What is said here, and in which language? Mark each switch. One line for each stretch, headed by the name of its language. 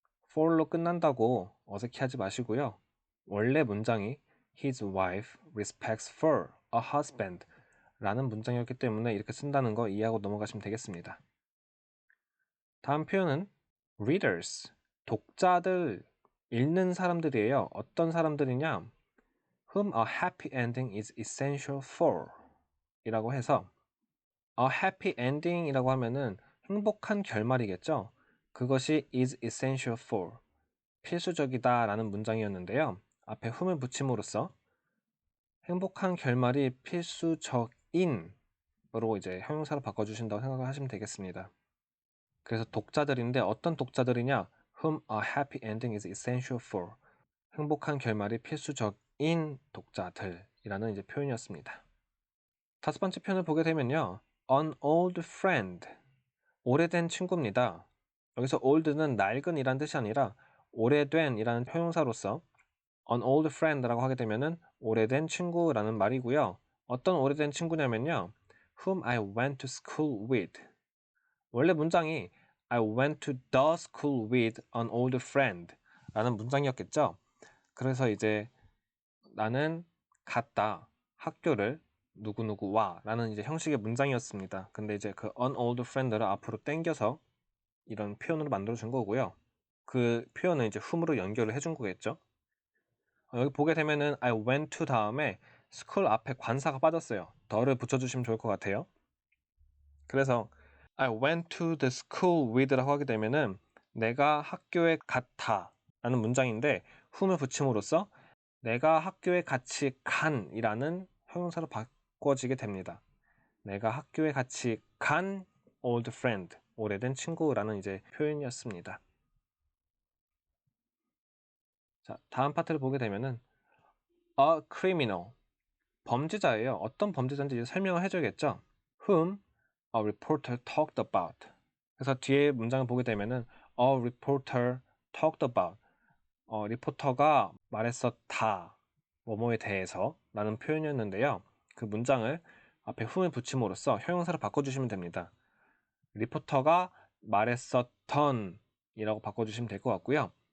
Korean: for로 끝난다고 어색해하지 마시고요. 원래 문장이
English: his wife respects for a husband
Korean: 라는 문장이었기 때문에 이렇게 쓴다는 거 이해하고 넘어가시면 되겠습니다. 다음 표현은 readers, 독자들, 읽는 사람들이에요. 어떤 사람들이냐?
English: whom a happy ending is essential for 이라고 해서 a happy ending 이라고 하면은
Korean: 행복한 결말이겠죠. 그것이 is essential for, 필수적이다 라는 문장이었는데요. 앞에 whom을 붙임으로써 행복한 결말이 필수적인 으로 이제 형용사로 바꿔주신다고 생각을 하시면 되겠습니다. 그래서 독자들인데 어떤 독자들이냐?
English: whom a happy ending is essential for,
Korean: 행복한 결말이 필수적인 독자들이라는 이제 표현이었습니다. 다섯 번째 표현을 보게 되면요. an old friend, 오래된 친구입니다. 여기서 old는 낡은 이란 뜻이 아니라 오래된 이라는 형용사로서 an old friend라고 하게 되면은 오래된 친구라는 말이고요. 어떤 오래된 친구냐면요.
English: whom I went to school with.
Korean: 원래 문장이
English: I went to the school with an old friend 라는 문장이었겠죠.
Korean: 그래서 이제 나는 갔다 학교를 누구누구와 라는 이제 형식의 문장이었습니다. 근데 이제 그 an old friend를 앞으로 당겨서 이런 표현으로 만들어 준 거고요. 그 표현은 이제 whom으로 연결을 해준 거겠죠. 여기 보게 되면은 I went to 다음에 school 앞에 관사가 빠졌어요. 더를 붙여주시면 좋을 것 같아요. 그래서
English: I went to the school with
Korean: 라고 하게 되면은 내가 학교에 갔다 라는 문장인데 whom을 붙임으로써 내가 학교에 같이 간이라는 형용사로 바꿔지게 됩니다. 내가 학교에 같이 간 old friend, 오래된 친구라는 이제 표현이었습니다. 자, 다음 파트를 보게 되면은 a criminal, 범죄자예요. 어떤 범죄자인지 이제 설명을 해줘야겠죠.
English: whom a reporter talked about.
Korean: 그래서 뒤에 문장을 보게 되면은
English: a reporter talked about,
Korean: 리포터가 말했었다 뭐뭐에 대해서 라는 표현이었는데요. 그 문장을 앞에 whom을 붙임으로써 형용사로 바꿔주시면 됩니다. 리포터가 말했었던 이라고 바꿔주시면 될 것 같고요.